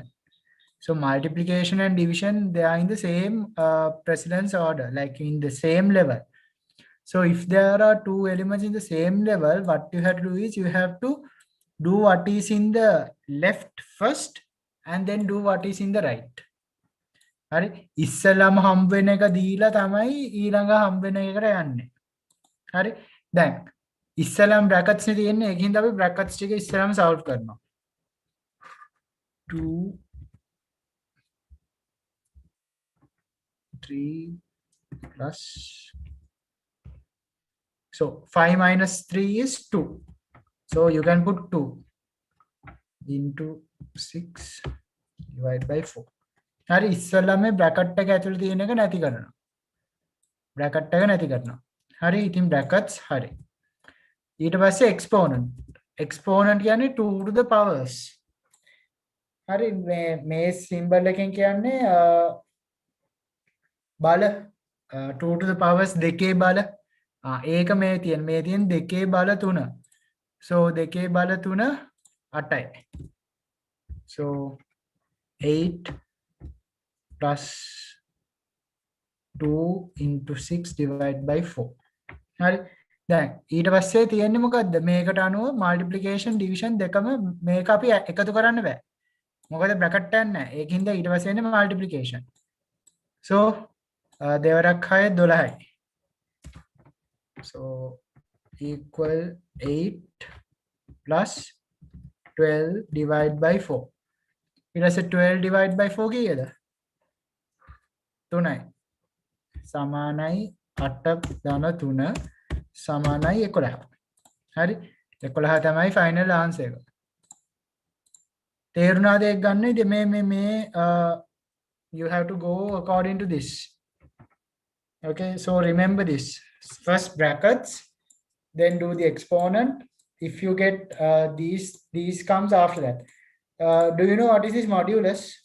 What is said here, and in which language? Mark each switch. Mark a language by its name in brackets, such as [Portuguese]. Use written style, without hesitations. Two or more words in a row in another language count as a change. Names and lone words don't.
[English] So multiplication and division, they are in the same precedence order, like in the same level. So if there are two elements in the same level, what you have to do is you have to do what is in the left first and then do what is in the right. [Sinhala] හරි ඉස්සලම හම්බ වෙන එක දීලා තමයි ඊළඟ හම්බ වෙන එකට යන්නේ. හරි දැන් ඉස්සලම බ්‍රැකට්ස් නේ තියෙන්නේ ඒකින්ද අපි බ්‍රැකට්ස් ටික ඉස්සලම සෝල්ව් කරනවා. [English] 2 3 plus, so 5 minus 3 is 2, so you can put 2 into 6 divided by 4. [Sinhala] හරි ඉස්සෙල්ලා මේ බ්‍රැකට් එක ඇතුළේ තියෙන එක නැති කරනවා. බ්‍රැකට් එක නැති කරනවා. හරි ඉතින් බ්‍රැකට්ස් හරි. ඊට පස්සේ [English] exponent. exponent කියන්නේ 2 to the powers. [Sinhala] හරි මේ symbol එකෙන් කියන්නේ බල 2 [English] to the powers [Sinhala] දෙකේ බල. ඒක මේ තියෙන දෙකේ බල 3. so දෙකේ බල 3 8යි. [English] so 8 plus 2 into 6 divided by 4. [Sinhala] හරි දැන් ඊට පස්සේ තියෙන්නේ මොකද්ද මේකට අනුව [English] multiplication division [Sinhala] දෙකම මේක අපි එකතු කරන්න බෑ මොකද බ්‍රැකට් එකක් නැහැ ඒකින්ද ඊට පස්සේ එන්නේ multiplication. so දෙවරක් 6 12යි. [English] so equal 8 plus 12 divided by 4. [Sinhala] ඊට පස්සේ [English] 12 divided by 4 [Sinhala] කීයද? 3යි. සමානයි 8 ධන 3 සමානයි 11. හරි 11 තමයි [English] final answer [Sinhala] එක. තේරුණාද ඒක ගන්න? ඉතින් මේ [English] you have to go according to this. Okay, so remember this. First brackets, then do the exponent. If you get these comes after that. Do you know what is this modulus?